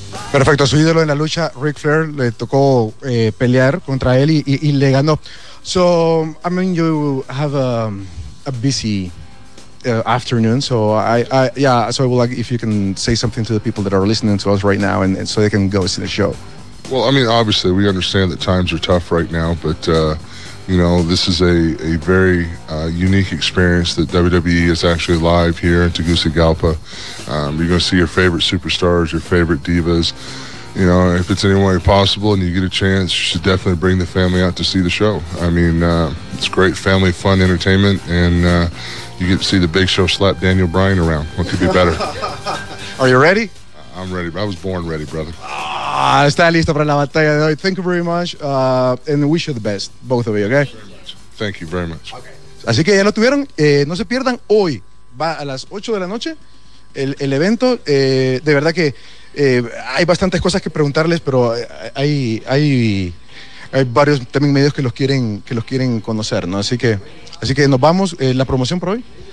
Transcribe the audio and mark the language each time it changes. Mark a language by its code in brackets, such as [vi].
[es] Perfecto, su ídolo en la lucha, Ric Flair, le tocó pelear contra él y le ganó. [en] So, I mean, you have a busy afternoon, so I would like if you can say something to the people that are listening to us right now, and so they can go see the show. Well, I mean, obviously, we understand that times are tough right now, but, this is a very unique experience that WWE is actually live here in Tegucigalpa. You're going to see your favorite superstars, your favorite divas. You know, if it's any way possible and you get a chance, you should definitely bring the family out to see the show. I mean, it's great family fun entertainment, and you get to see the Big Show slap Daniel Bryan around. What could be better? Are you ready? I'm ready. I was born ready, brother. [es] Ah, está listo para la batalla de hoy. [en] Thank you very much. And wish you the best, both of you, okay? Thank you very much. [es] Okay. Así que ya lo tuvieron. No se pierdan hoy. Va a las 8 de la noche el evento. De verdad que hay bastantes cosas que preguntarles, pero hay varios también medios que los quieren conocer, ¿no? Así que nos vamos. ¿La promoción por hoy?